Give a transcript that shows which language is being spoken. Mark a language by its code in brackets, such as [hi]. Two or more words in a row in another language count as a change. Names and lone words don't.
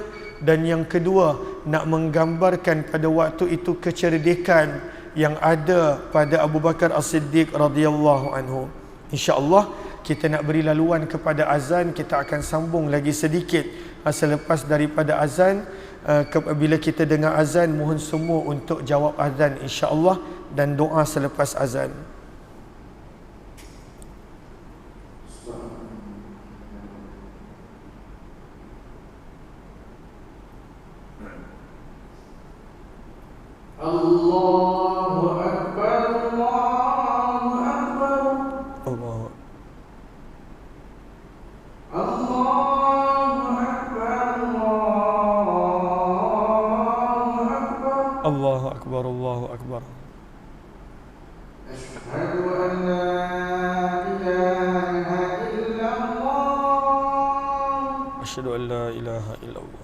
[ms] Dan yang kedua, nak menggambarkan pada waktu itu kecerdikan yang ada pada Abu Bakar As-Siddiq [ar] رضي الله عنه. إن شاء الله [ms] kita nak beri laluan kepada azan, kita akan sambung lagi sedikit selepas daripada azan. Bila kita dengar azan, mohon semua untuk jawab azan [ar] إن شاء الله [ms] dan doa selepas azan. [ar] الله أكبر، الله أكبر, Allah. الله أكبر، الله أكبر. الله أكبر، الله أكبر. أشهد أن لا إله إلا الله. أشهد أن لا إله إلا الله.